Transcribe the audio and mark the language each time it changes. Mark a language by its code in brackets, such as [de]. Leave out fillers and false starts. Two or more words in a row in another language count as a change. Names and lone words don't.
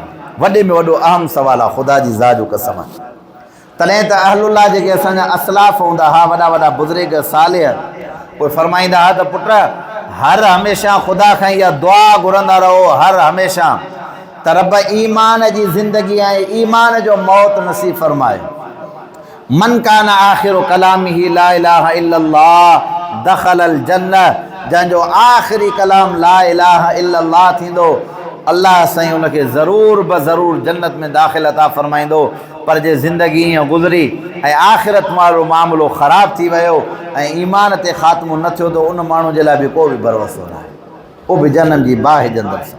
[sd] वॾे में वॾो अहम सुवालु आहे, ख़ुदा जी ज़ात जो कसम। तॾहिं त अहलुल्लाह जेके असांजा असलाफ़ हूंदा हुआ, वॾा वॾा बुज़ुर्ग सालिह, उहे फरमाईंदा हुआ त पुट हर हमेशह ख़ुदा खां इहा दुआ घुरंदा रहो, हर हमेशह त रब ईमान जी ज़िंदगी ऐं ईमान जो मौत नसीब फरमाए। [ar] من كان آخر كلامه لا إله إلا الله دخل الجنة, [sd] जंहिंजो आख़िरी कलाम [ar] لا إله إلا الله [sd] थींदो, अल्लाह साईं उनखे ज़रूर ब ज़रूर जन्नत में दाख़िल अता फ़रमाईंदो। पर जे ज़िंदगी ईअं गुज़री ऐं आख़िरत वारो मामिलो ख़राब थी वियो ऐं ईमान ते ख़ात्मो न थियो त उन माण्हू जे लाइ बि को बि भरोसो न आहे, उहो बि जनम जी बाहि जंदर सां।